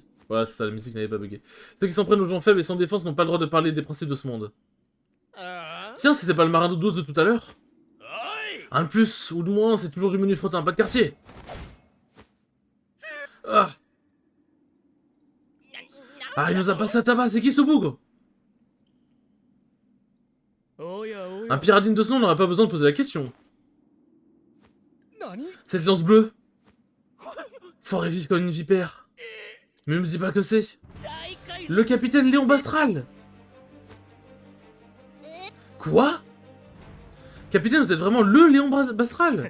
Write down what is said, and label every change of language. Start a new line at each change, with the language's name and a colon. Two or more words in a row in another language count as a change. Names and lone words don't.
French: Voilà, c'est ça, la musique n'avait pas bugué. Ceux qui s'en prennent aux gens faibles et sans défense n'ont pas le droit de parler des principes de ce monde. Tiens, c'était pas le marin d'eau douce de tout à l'heure? Un de plus, ou de moins, c'est toujours du menu frottin, pas de quartier. Ah, il nous a passé à tabac, c'est qui ce bougre?
Japanese: おやお
French: Un
Japanese: や
French: pirate digne de ce nom n'aurait pas besoin de poser la question.
Japanese: 何
French: Cette lance bleue. Fort et vif comme une vipère. Mais ne me dis pas que c'est. Le capitaine Léon Bastral. Quoi? Capitaine, vous êtes vraiment le Léon Bastral?